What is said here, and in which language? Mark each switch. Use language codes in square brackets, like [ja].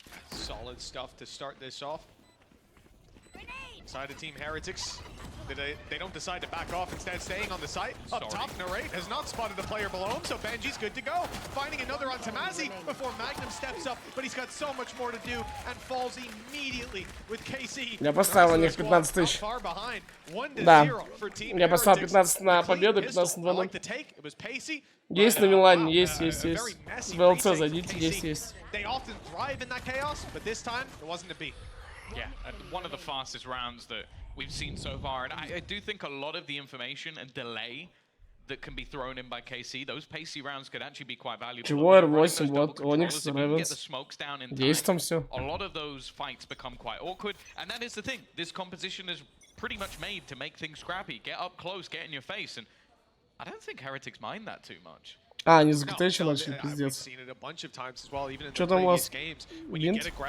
[en] Solid stuff to start this off. Side of Team Heretics. They don't decide to back off, instead staying on the site. Up top, Narrate has not spotted the player below him, so Benji's good to go. Finding another on Tamazi before Magnum steps up, but he's got so much more to do and falls immediately with KC. [ru] Я поставил на них 15 тысяч. Да, я поставил 15 на победу, 15 на 2-0. Есть на Милане, есть. В ЛЦ зайдите, есть. [en] They often thrive in that chaos, but this time it wasn't to be. Yeah, one of the fastest rounds that we've seen so far, and I do think a lot of the information and delay that can be thrown in by KC, those pacey rounds could actually be quite valuable. [ru] Чего R8, вот, Onyx, Ravens. Есть там все. [en] A lot of those fights become quite awkward, and that is the thing. This composition is pretty much made to make things scrappy. Get up close, get in your face, and I don't think Heretics mind that too much. [ru] А, они с ГТ еще начали, пиздец. Что там у вас? Винт?